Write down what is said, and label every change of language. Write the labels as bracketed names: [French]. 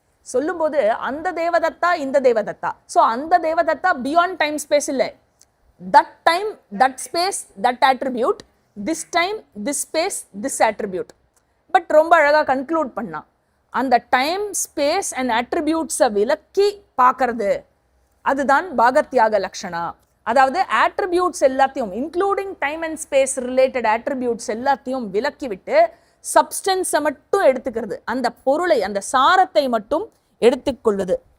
[Tamil] சொல்லும்போது அந்த தேவதத்தா இந்த தேவதத்தா. ஸோ அந்த தேவதத்தா [English] beyond time space [Tamil] இல்லை. [English] that time, that space, that attribute, this time, this space, this attribute. [Tamil] But ரொம்ப அழகாக கன்க்ளூட் பண்ணா அந்த [English] time space and அட்ரிபியூட்ஸை [Tamil] விலக்கி பார்க்கறது அதுதான் பாகத்யாக லக்ஷணா. அதாவது ஆட்ரிபியூட்ஸ் எல்லாத்தையும் [English] including time and space related attributes [Tamil] எல்லாத்தையும் விலக்கி விட்டு சப்ஸ்டன்ஸை மட்டும் எடுத்துக்கிறது, அந்த பொருளை அந்த சாரத்தை மட்டும் எடுத்துக்கொள்வது.